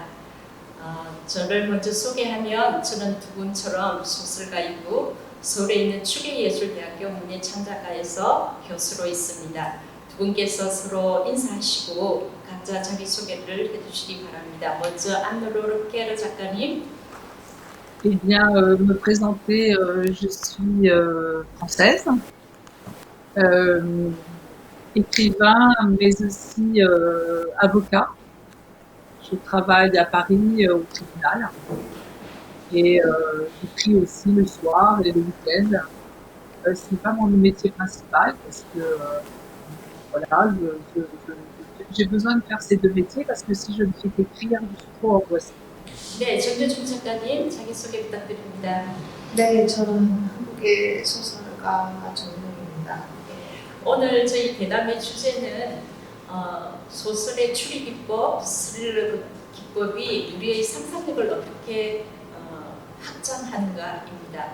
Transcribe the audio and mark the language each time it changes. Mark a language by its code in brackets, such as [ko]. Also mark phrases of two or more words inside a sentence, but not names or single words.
[ko] 저를 먼저 소개하면 저는 두 분처럼 소설가이고 서울에 있는 추리예술대학교 문예창작과에서 교수로 있습니다. 두 분께서 서로 인사하시고 각자 자기소개를 해주시기 바랍니다. 먼저 안노르 깨르 작가님. [fr] Eh bien, me présenter, je suis française, euh, écrivain, mais aussi avocat. Je travaille à Paris au tribunal et j'écris aussi le soir et le week-end. Ce n'est pas mon métier principal parce que voilà, j'ai besoin de faire ces deux métiers parce que si je ne fais qu'écrire, je suis trop angoissée. [ko] 네, 정여중 작가님 자기소개 부탁드립니다. 네, 저는 한국의 소설가 정용입니다. 오늘 저희 대담의 주제는 소설의 추리 기법, 스릴러 기법이 우리의 상상력을 어떻게 확장하는가입니다.